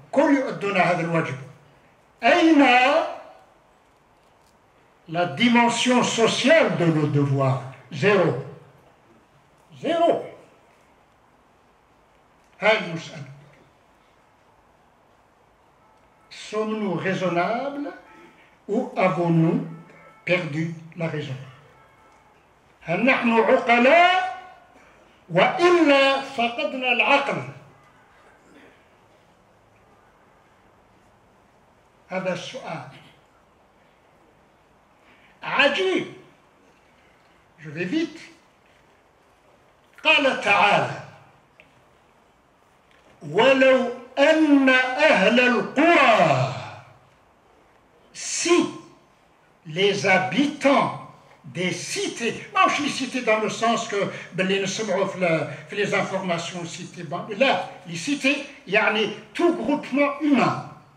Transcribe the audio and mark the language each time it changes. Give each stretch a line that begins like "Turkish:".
Arabic: كل يؤدون هذا الواجب. أين
French: la dimension sociale de nos devoirs? Zéro. Zéro.
Arabic: هاي المسألة.
French: Sommes-nous raisonnables ou avons-nous perdu la raison?
Arabic: هل نحن عقلاء وإلا فقدنا العقل؟ هذا السؤال عجيب.
French: Je vais vite.
Arabic: قال تعالى: ولو أن أهل القرى,
French: si les habitants des cités, non, je les cités dans le sens que les informations cités, là, les cités, يعني tout groupement humain.